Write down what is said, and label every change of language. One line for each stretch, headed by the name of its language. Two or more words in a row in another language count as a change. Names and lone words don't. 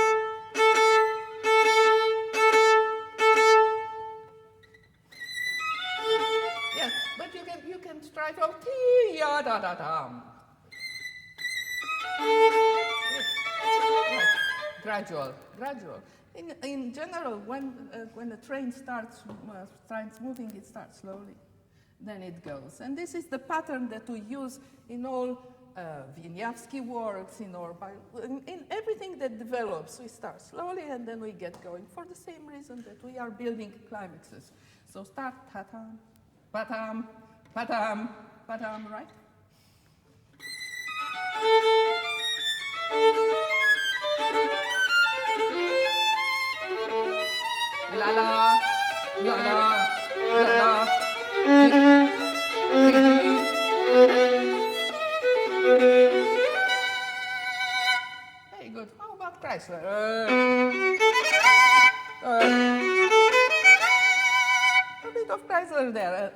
English: Yeah, but you can try to ti-ya-da-da-dam. Right. Gradual. In general, when a train starts moving, it starts slowly, then it goes. And this is the pattern that we use in all Wieniawski works, in everything that develops. We start slowly and then we get going for the same reason that we are building climaxes. So start ta-tam, pa-tam, pa-tam, pa-tam, right? La la, la la, la la. Very good. How about Chrysler? A bit of Chrysler there.